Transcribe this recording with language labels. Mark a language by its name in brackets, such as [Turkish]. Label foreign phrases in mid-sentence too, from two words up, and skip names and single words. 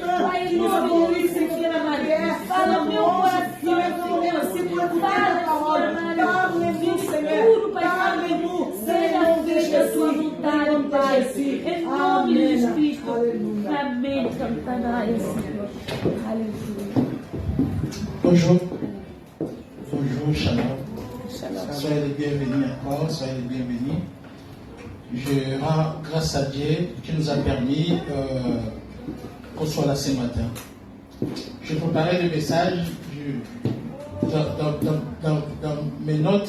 [Portuguese] Pai, em nome de Jesus, Senhor amado. Fala o meu coração, Senhor. Fala, Senhor amado. Seguro, Pai Santo. Seja feita a tua vontade, Pai. Em nome de Jesus. Amém. Satanás, Senhor. Aleluia. [French] Bonjour. Bonjour, shalom. Soyez les bienvenus encore, soyez les bienvenus. Je rends grâce à Dieu qui nous a permis qu'on soit là ce matin. Je préparais le message dans mes notes.